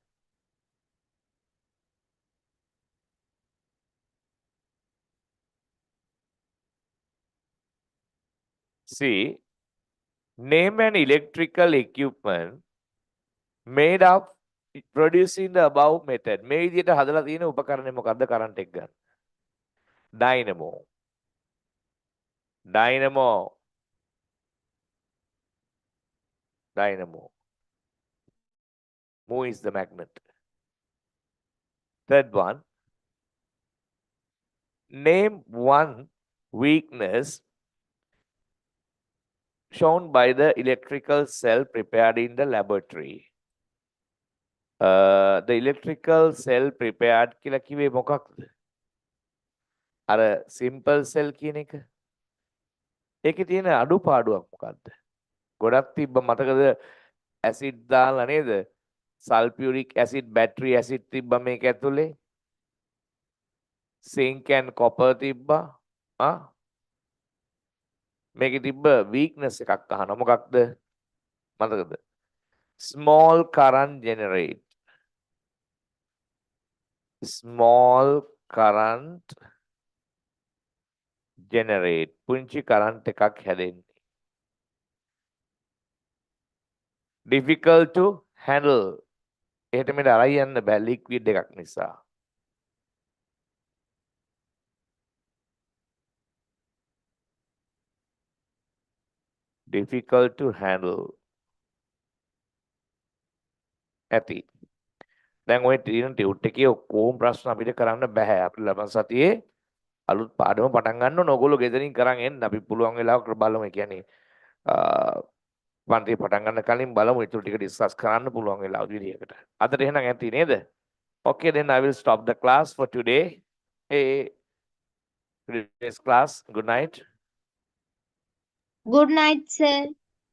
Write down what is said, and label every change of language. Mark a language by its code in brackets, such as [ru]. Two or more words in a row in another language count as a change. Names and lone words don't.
[en] See, name an electrical equipment made of producing the above method. [si] මේ විදිහට හදලා තියෙන උපකරණය මොකද්ද කරන්ට් එක ගන්න? [en] Dynamo. Dynamo. Dynamo. Move is the magnet. Third one. Name one weakness shown by the electrical cell prepared in the laboratory. The electrical cell prepared [si] කියලා කිව්වේ මොකක්ද? අර [en] simple cell [si] කියන එක. ඒකේ තියෙන අඩුපාඩුවක් මොකක්ද? ගොඩක් තිබ්බ මතකද ඇසිඩ් දාලා නේද? [en] sulfuric acid, battery acid [si] තිබ්බ මේක ඇතුලේ. [en] zinc and copper [si] තිබ්බා. මේකේ තිබ්බ weakness එකක් අහනවා. මොකක්ද? මතකද? [en] Small current generate. Small current generate. [si] පුංචි current එකක් හැදෙන්නේ. [en] Difficult to handle. [si] එහෙට මෙහෙට අරයි යන්න බෑ liquid එකක් නිසා. [en] Difficult to handle. [si] ඇති. දැන් ඔය තියෙන ටියුට් එකේ ඔක්කොම ප්‍රශ්න අපිට කරන්න බෑ. අපි ලබන සතියේ අලුත් පාඩම පටන් ගන්න ඕන. ඔයගොල්ලෝ ගෙදරින් කරන් එන්න. අපි පුළුවන් වෙලාවක බලමු. ඒ කියන්නේ පන්ති පටන් ගන්න කලින් බලමු ඊටු ටික ඩිස්කස් කරන්න පුළුවන් වෙලාව විදිහකට. අදට එහෙනම් ඇති නේද? [en] Okay, then I will stop the class for today. Today's class. Good night. Good night, sir.